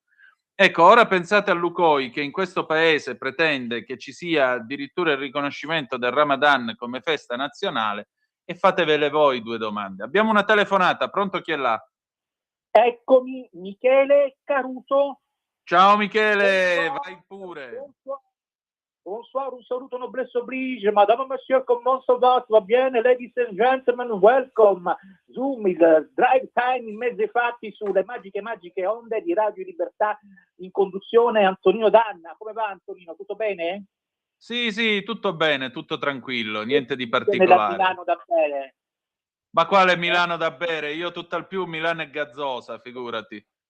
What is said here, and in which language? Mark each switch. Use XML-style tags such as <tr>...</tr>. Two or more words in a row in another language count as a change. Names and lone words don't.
<it>Ecco, ora pensate a Lucoi che in questo paese pretende che ci sia addirittura il riconoscimento del Ramadan come festa nazionale e fatevele voi 2 domande. Abbiamo una telefonata, pronto, chi è là? Eccomi, Michele Caruso. Ciao Michele,</it> <fr>Bonsoir,</fr> <it>vai pure.</it> <fr>Bonsoir,</fr> <it>un saluto</it> <fr>noblesse oblige, madame, monsieur, comment ça va bene?</fr> <en>Ladies and gentlemen, welcome.</en> <it>Zoom, il</it> <en>drive time</en> <it>in mezzo ai fatti sulle magiche onde di Radio Libertà, in conduzione Antonino Danna. Come va Antonino, tutto bene? Sì, tutto bene, tutto tranquillo, niente di Nella particolare. Milano da bene. Ma quale Milano da bere? Io tutt'al più Milano e gazzosa, figurati.</it>